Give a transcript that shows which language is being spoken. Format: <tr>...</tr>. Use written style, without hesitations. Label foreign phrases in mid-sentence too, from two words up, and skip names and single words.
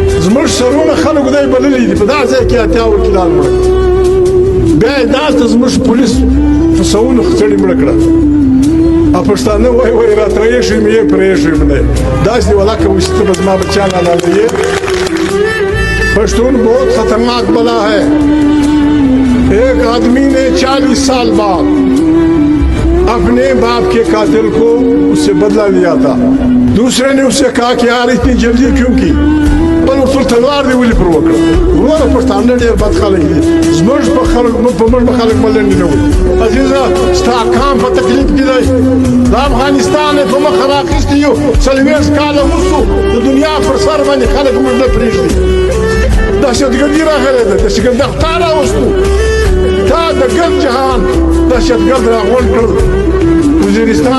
<ps>زموږ سرونه خلکو دی بللي دي په دا ځای کې اتیا وکیلان مړه بیا یې داسته زموږ پولیس په سوونو سړي مړه کړه او پښتانه وایي راته ایښی مې یې پرېښی مې دی داسې ولاکه وشي ته به زما بچیان حلالوي</ps> <ur>پښتون بہت خطرناک بلا ہے ایک آدمی نے 40 سال بعد اپنے باپ کے قاتل کو اس سے بدلہ لیا تھا دوسرے نے اس سے کہا کہ یار اتنی جلدی کیوں کی</ur> <ps>بل ورته تلوار دی ولې پر وکړه وروره پښتانه ډېر بد خلک دي زموږ په موږ به خلک ملنډې نه وایي عزیزه ستا کام په تکلیف کې دی د افغانستان یې په مخه راخیستی یو 40 کاله وروستو د دنیا پر سر باندې خلک موږ نه پرېږدي دهشتګردي راغلی ده دهشتګردي تا راوستو تا د ګرد جهان دهشتګرد راغونډ کړل وزیرستان</ps>